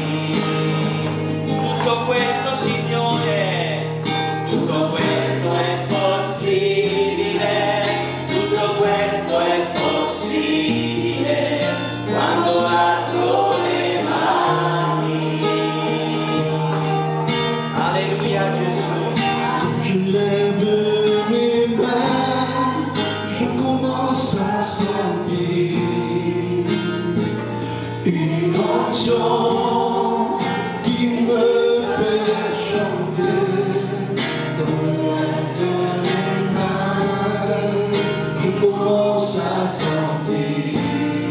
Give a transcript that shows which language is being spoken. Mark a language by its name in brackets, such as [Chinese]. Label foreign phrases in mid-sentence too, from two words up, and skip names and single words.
[Italian] Tutto questo, Signore, tutto questo è possibile, tutto questo è possibile, quando alzo le mani. Alleluia, Gesù. [French] je lève mes mains, je commence à sentir une onction qui me fait chanter. Dans mes mains, je commence à sentir